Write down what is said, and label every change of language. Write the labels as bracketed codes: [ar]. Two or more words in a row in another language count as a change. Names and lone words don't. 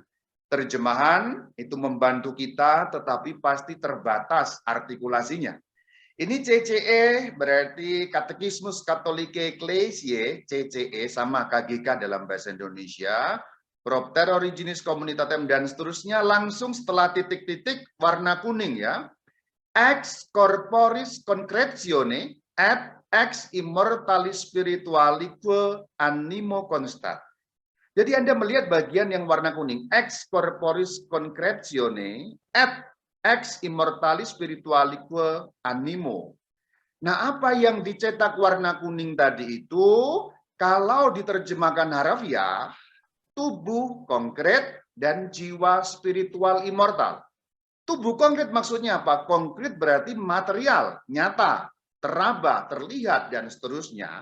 [id] Terjemahan itu membantu kita, tetapi pasti terbatas artikulasinya. Ini CCE berarti Katekismus Katolike Ecclesiae, CCE sama KGK dalam bahasa Indonesia, [la] Propter Originis Communitatem [id] dan seterusnya, langsung setelah titik-titik warna kuning ya. [la] Ex corporis concretione et ex immortalis spiritualique animo constat. [id] Jadi Anda melihat bagian yang warna kuning, [la] ex corporis concretione et ex immortalis spiritualique animo. [id] Nah, apa yang dicetak warna kuning tadi itu, kalau diterjemahkan harafiah, tubuh konkret dan jiwa spiritual immortal. Tubuh konkret maksudnya apa? Konkret berarti material, nyata, teraba, terlihat, dan seterusnya.